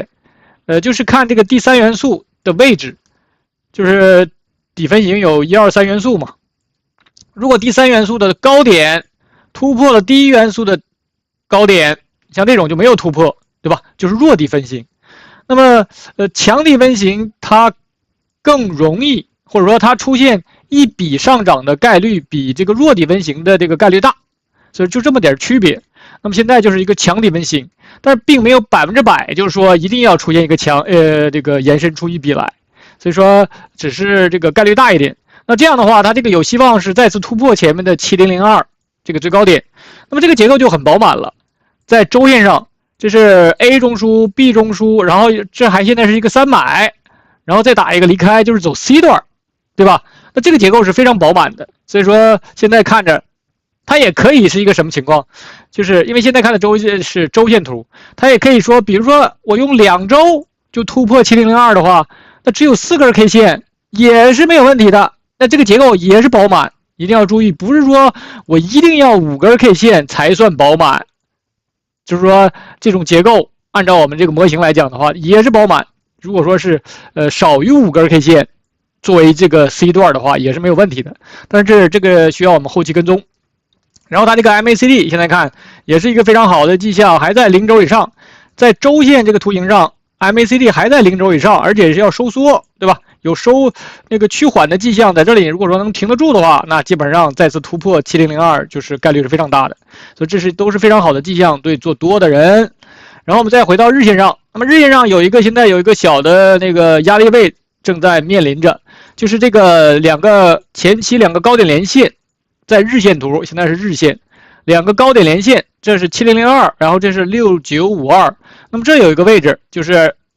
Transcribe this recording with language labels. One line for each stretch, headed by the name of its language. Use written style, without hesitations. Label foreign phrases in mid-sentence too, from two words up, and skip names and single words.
Chinese: 就是看這個第三元素的位置，就是底分型有1、2、3元素嘛。如果第三元素的高點突破了第一元素的高點，像這種就沒有突破，對吧？就是弱底分型。那麼強底分型它更容易，或者說它出現一筆上漲的概率比這個弱底分型的這個概率大，所以就這麼點區別。那麼現在就是一個強底分型，但是並沒有100%，就是說一定要出現一個這個延伸出一筆來，所以說只是这個概率大一點。那這樣的話，它這個有希望是再次突破前面的7002這個最高點。那麼這個結構就很飽滿了，在周線上，這是 A 中樞 B 中樞，然後這還現在是一個3買，然後再打一個離開，就是走 C 段，對吧？那這個結構是非常飽滿的，所以說現在看着它也可以是一個什麼情況，就是因為現在看的周線是周線圖，它也可以說，比如說我用2周就突破7002的話，那只有4根 K 線也是沒有問題的，那这個結構也是飽滿。一定要注意，不是說我一定要5根 K 線才算飽滿，就是說這種結構按照我們這個模型來講的話也是飽滿。如果說是少於5根 K 線作為這個 C 段的話也是沒有問題的，但是這個需要我們後期跟蹤。然後它這個 MACD 現在看也是一個非常好的跡象，還在0軸以上，在周線這個圖形上 MACD 還在0軸以上，而且是要收縮，對吧？有那個趨緩的跡象在這裡，如果說能停得住的話，那基本上再次突破7002就是概率是非常大的，所以這都是非常好的跡象，對做多的人。然後我們再回到日線上，那麼日線上現在有一個小的那個壓力位正在面臨着，就是這個前期2個高點連線，在日線圖現在是日線，2個高點連線，這是7002，然後這是6952，那麼這有一個位置就是